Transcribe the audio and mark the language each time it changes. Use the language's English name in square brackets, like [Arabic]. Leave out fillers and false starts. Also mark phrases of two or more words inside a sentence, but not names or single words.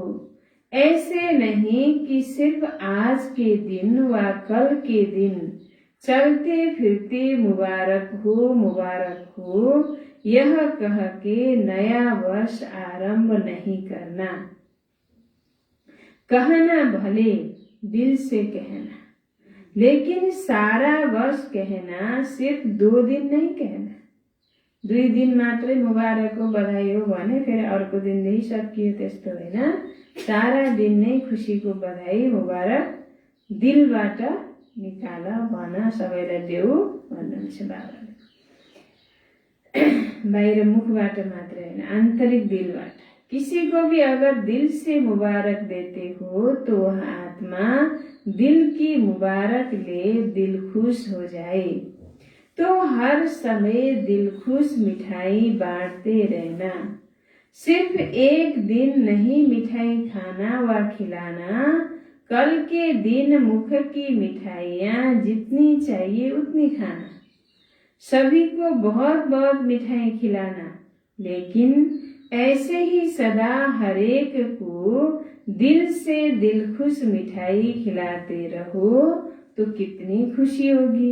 [Hindi] ऐसे नहीं कि सिर्फ आज के दिन व कल के दिन चलते फिरते मुबारक हो यह कह के नया वर्ष आरंभ नहीं करना। कहना भले दिल से कहना, लेकिन सारा वर्ष कहना, सिर्फ 2 दिन नहीं कहना। [Nepali] 2 दिन मात्रै मुबारक हो बधाई हो भने फेरि अर्को दिनदेखि सकियो, त्यस्तो होइन। सारा दिन नै खुशीको बधाई मुबारक दिलबाट निकाल भन, सबैलाई देऊ भन्नुहुन्छ बाबाले। बाहिर मुखबाट मात्रै होइन, आन्तरिक दिलबाट। [Hindi] किसी को भी अगर दिल से मुबारक देते हो तो वह आत्मा दिल की मुबारक ले दिल खुश हो जाए। तो हर समय दिल खुश मिठाई बांटते रहना। सिर्फ एक दिन नहीं मिठाई खाना व खिलाना, कल के दिन मुख की मिठाइयाँ जितनी चाहिए उतनी खाना, सभी को बहुत बहुत मिठाई खिलाना, लेकिन ऐसे ही सदा हरेक को दिल से दिलखुश मिठाई खिलाते रहो तो कितनी खुशी होगी।